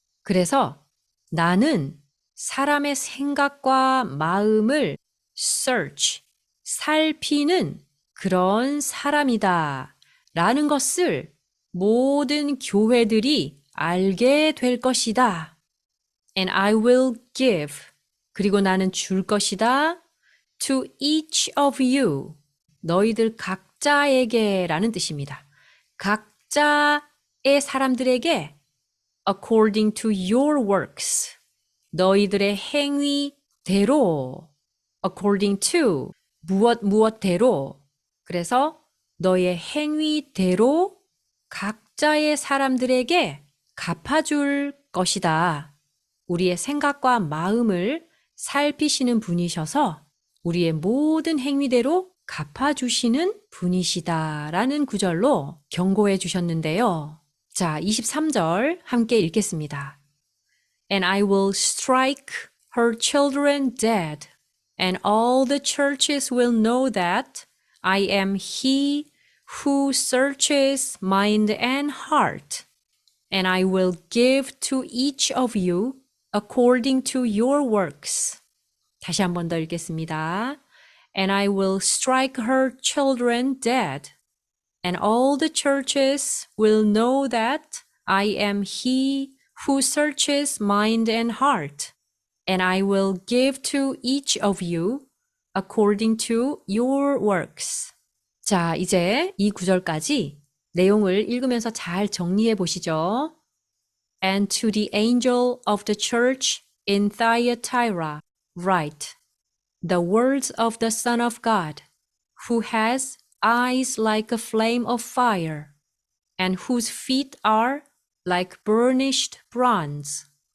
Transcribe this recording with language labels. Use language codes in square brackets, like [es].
[ko] 그래서 나는 사람의 생각과 마음을 search, 살피는 그런 사람이다 라는 것을 모든 교회들이 알게 될 것이다. [en] And I will give. [ko] 그리고 나는 줄 것이다. [en] To each of you. [ko] 너희들 각자에게 라는 뜻입니다. 각자의 사람들에게 [en] according to your works. [ko] 너희들의 행위대로 [en] according to [ko] 무엇대로. 그래서 너의 행위대로 각자의 사람들에게 갚아줄 것이다. 우리의 생각과 마음을 살피시는 분이셔서 우리의 모든 행위대로 갚아주시는 분이시다 라는 구절로 경고해 주셨는데요. 자, 23절 함께 읽겠습니다. [en] And I will strike her children dead, and all the churches will know that I am he who searches mind and heart, and I will give to each of you according to your works. [ko] 다시 한 번 더 읽겠습니다. [en] And I will strike her children dead, and all the churches will know that I am he who searches mind and heart, and I will give to each of you according to your works. [ko] 자, 이제 이 구절까지 내용을 읽으면서 잘 정리해 보시죠. [en] And to the angel of the church in Thyatira write, the words of the Son of God, who has eyes like a flame of fire, and whose feet are like burnished bronze.